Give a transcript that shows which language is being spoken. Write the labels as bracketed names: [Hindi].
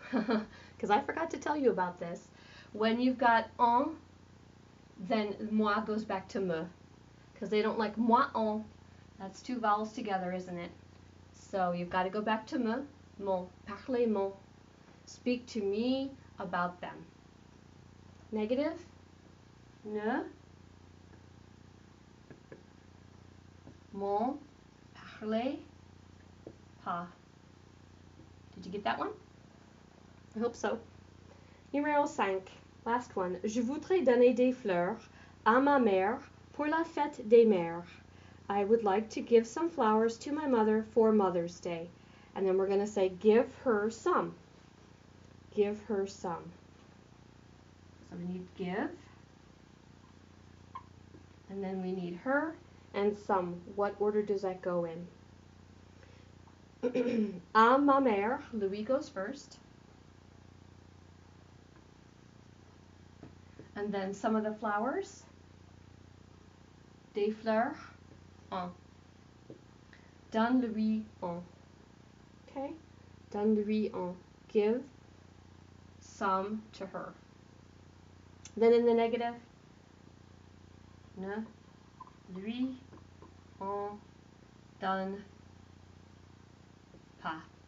[English] Because I forgot to tell you about this. When you've got en, then moi goes back to me. Because they don't like moi en. That's two vowels together, isn't it? So you've got to go back to me, mon, parlez-moi. Speak to me about them. Negative, [French] ne m'en parlez pas. [English] Did you get that one? I hope so. [French] Numéro 5, [English] last one. [French] Je voudrais donner des fleurs à ma mère pour la fête des mères. [English] I would like to give some flowers to my mother for Mother's Day. And then we're going to say give her some. Give her some. So we need give. And then we need her and some. What order does that go in? À ma mère, Louis goes first. And then some of the flowers. [French] Des fleurs, un. Donne-lui un. Okay? Donne-lui un. [English] Give some to her. Then in the negative, [French] ne lui en donne pas.